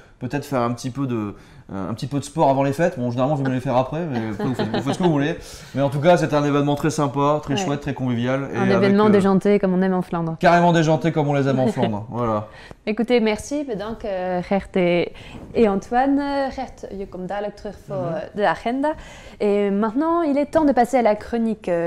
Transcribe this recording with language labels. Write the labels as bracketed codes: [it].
[fr] Peut-être faire un petit peu de sport avant les fêtes. Bon, généralement, je vais me les faire après, mais vous faites ce que vous voulez. Mais en tout cas, c'était un événement très sympa, très chouette, très convivial. Un événement déjanté comme on aime en Flandre. Carrément déjanté comme on les aime en Flandre. Voilà. Écoutez, merci bedankt Gert et Antoine. [nl] Gert, je komt dadelijk terug voor de agenda. [fr] Et maintenant, il est temps de passer à la chronique.